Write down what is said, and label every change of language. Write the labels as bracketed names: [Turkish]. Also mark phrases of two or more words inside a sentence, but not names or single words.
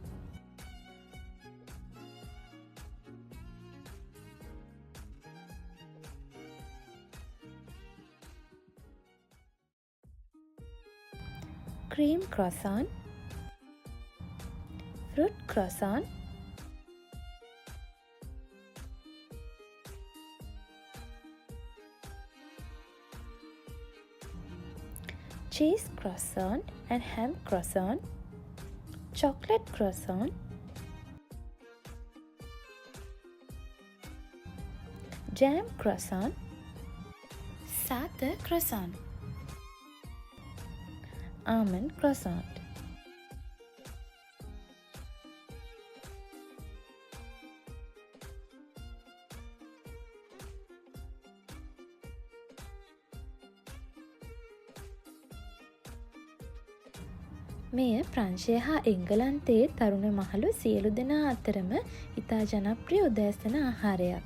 [English] cream croissant, fruit croissant, cheese croissant and ham croissant, chocolate croissant, jam croissant, sata croissant, almond croissant. [Sinhala] මෙය ප්‍රංශය හා එංගලන්තයේ තරුණ මහලු සියලු දෙනා අතරම ඉතා ජනප්‍රිය උදෑසන ආහාරයක්.